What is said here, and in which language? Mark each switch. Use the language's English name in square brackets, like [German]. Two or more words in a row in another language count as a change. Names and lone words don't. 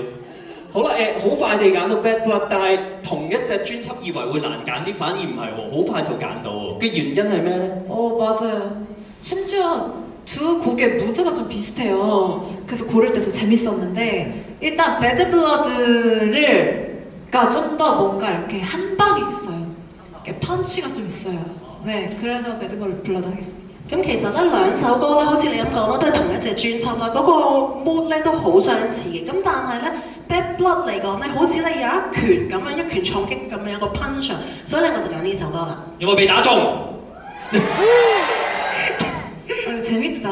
[Cantonese] 好啦，好快地揀到 Bad Blood， 但係同一隻專輯以為會難揀啲，反而唔係喎，好快就揀到喎。嘅原因係咩呢？ [Korean] 맞아요. 심지어 두 곡의 무드가 좀 비슷해요. 그래서 고를 때 더 재밌었는데 일단 Bad Blood가 좀 더 뭔가 이렇게 한 방이 있어요. 이렇게 펀치가 좀 있어요. 네, 그래서 Bad Blood 하겠습니다. [Cantonese] 咁其實咧兩首歌咧，好似你咁講啦，都係同一隻專輯啦，嗰、個 mood 咧都好相似嘅。咁但係咧 Bad Blood 嚟講咧，好似咧有一拳咁樣一拳重擊咁樣有個 punch， 所以咧我就揀呢首歌啦。有冇被打中？ [Korean] 재밌다.